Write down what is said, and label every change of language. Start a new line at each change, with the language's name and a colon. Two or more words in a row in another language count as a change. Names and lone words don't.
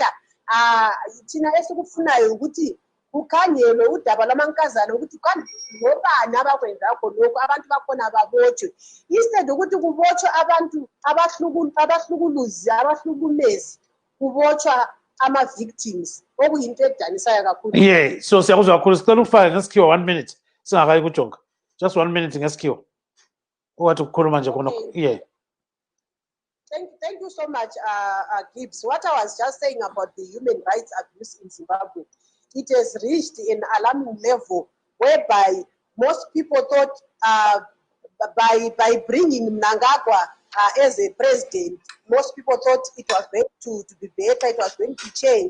North Ndebele: Thina esikufunayo ukuthi kukhangelwe udaba lwamankazana ukuthi ngobani abakwenza khonokho, abantu bakhona babotshwe, instead ukuthi kubotshwe abantu abahlukuluzi abahlukumezi, kubotshwa ama-victims, okuyinto edanisayo kakhulu.
English: Yeah, so
North Ndebele: siyakuzwa kakhulu. Sicela ukufaka ngesikhiwa
English: 1 minute
North Ndebele: singakayi kuJonga.
English: Just 1 minute
North Ndebele: ngesikhiwa. Owathi ukukhuluma nje khona.
English: Yeah. Thank you so much, Gibbs. What I was just saying about the human rights abuse in Zimbabwe, it has reached an alarming level whereby most people thought by bringing Mnangagwa as a president, most people thought it was going to be better, it was going to change.